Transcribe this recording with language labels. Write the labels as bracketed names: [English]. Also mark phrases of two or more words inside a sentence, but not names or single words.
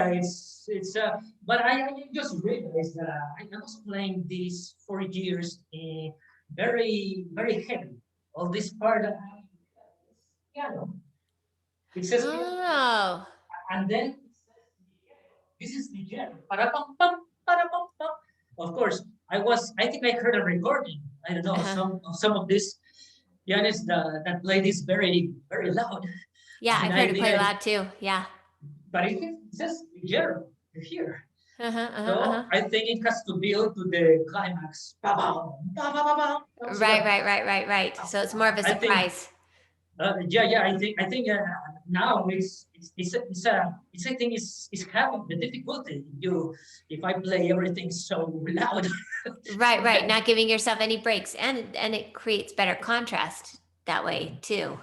[English] It's but I just realized that I was playing these 4 years very heavy. All this part, piano. It says piano, Oh. and then this is the jam. Parapam-pam, parapam-pam. Of course, I think I heard a recording. I don't know, Uh-huh. some of these pianists that play this very loud, Yeah, and I've I heard it play didn't. loud too. Yeah. But it says Guillermo here. Uh-huh, uh-huh, So uh-huh. I think it has to build to the climax. Ba-bam, ba-ba-ba-bam. So Right, right, right, right, right. So it's more of a I think surprise. yeah. I think now it's I think it's having the difficulty. If I play everything so loud. Right, right. Not giving yourself any breaks, and it creates better contrast that way too.